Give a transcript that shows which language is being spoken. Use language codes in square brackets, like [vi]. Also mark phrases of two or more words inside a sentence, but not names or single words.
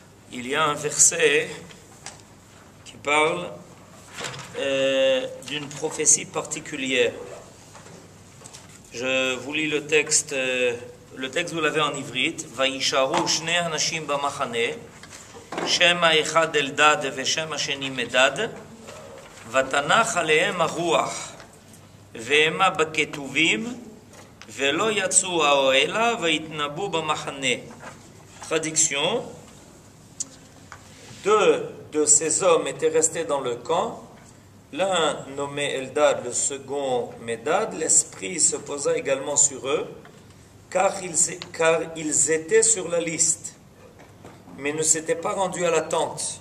[fr] il y a un verset qui parle d'une prophétie particulière. Je vous lis le texte vous l'avez en ivrite. [he] וישארו שני אנשים במחנה, שם האחד אלדד ושם השני מידד, ותנח עליהם הרוח, והמה בכתבים, ולא יצאו האהלה, ויתנבאו במחנה. [fr] Traduction. Deux de ces hommes étaient restés dans le camp, l'un nommé Eldad, le second Medad. L'esprit se posa également sur eux, car ils étaient sur la liste, mais ne s'étaient pas rendus à la tente.